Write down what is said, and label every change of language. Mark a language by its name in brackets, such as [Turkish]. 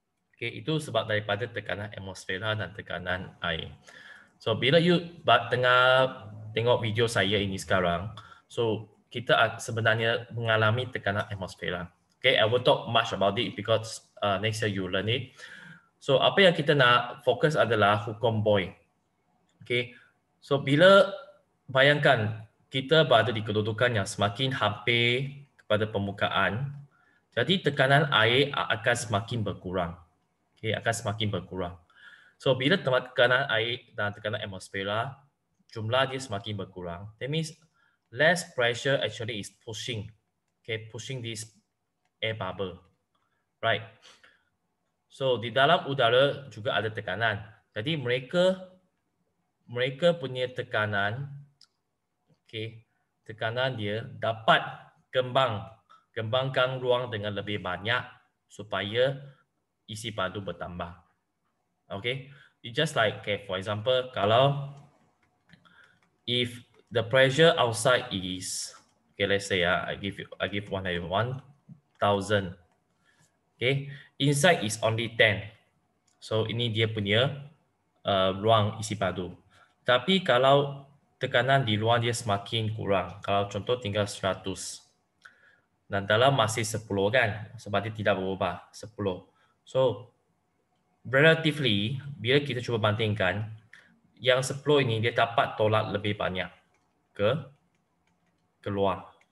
[Malay] Okay, itu sebab daripada tekanan atmosfera dan tekanan air. So bila you tengah tengok video saya ini sekarang, so kita sebenarnya mengalami tekanan atmosfera. [English] Okay, I will talk much about it because next year you learn it. [Malay] So apa yang kita nak fokus adalah hukum Boyle. Okay, so bila bayangkan kita berada di kedudukan yang semakin hampir kepada permukaan, jadi tekanan air akan semakin berkurang. Okay, akan semakin berkurang. So bila tekanan air dan tekanan atmosfera jumlah dia semakin berkurang, [English] that means less pressure actually is pushing this air bubble, right? [Malay] So di dalam udara juga ada tekanan. Jadi mereka punya tekanan, tekanan dia dapat kembangkan ruang dengan lebih banyak supaya isi padu bertambah. [English] Okay, it's just like, for example, kalau if the pressure outside is, let's say I give 1,000, inside is only 10. [Malay] So ini dia punya ruang isi padu. Tapi kalau tekanan di luar dia semakin kurang, kalau contoh tinggal 100 dan dalam masih 10 kan, sebab dia tidak berubah 10. So relatively, bila kita cuba bandingkan, yang 10 ini dia dapat tolak lebih banyak ke luar.